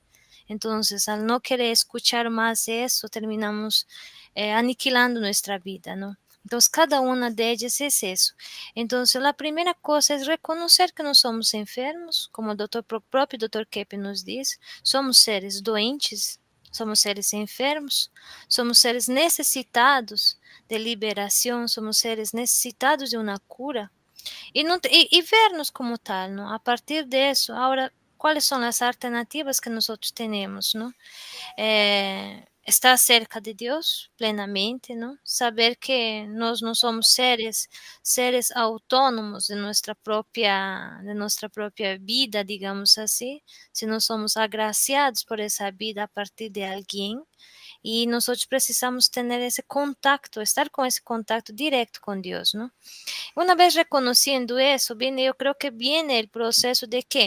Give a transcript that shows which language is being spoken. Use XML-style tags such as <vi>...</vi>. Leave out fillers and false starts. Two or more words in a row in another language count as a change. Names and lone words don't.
<es>Entonces, al no querer escuchar más eso, terminamos aniquilando nuestra vida, ¿no? Entonces, cada una de ellas es eso. Entonces, la primera cosa es reconocer que no somos enfermos, como el propio doctor Keppe nos dice,</es> <pt>somos seres doentes, somos seres enfermos, somos seres necessitados de liberação, somos seres necessitados de uma cura.</pt> <es>E vernos como tal, ¿no? A partir de eso, ahora, ¿cuáles son las alternativas que nosotros tenemos, ¿no? Estar cerca de Dios plenamente, ¿no? Saber que</es> <pt>nós não somos seres autônomos</pt> <es>de nuestra propia vida, digamos así, sino somos agraciados por esa vida a partir de alguien y nosotros precisamos tener ese contacto, estar con ese contacto directo con Dios, ¿no? Una vez reconociendo eso, viene, yo creo que viene el proceso de qué?</es>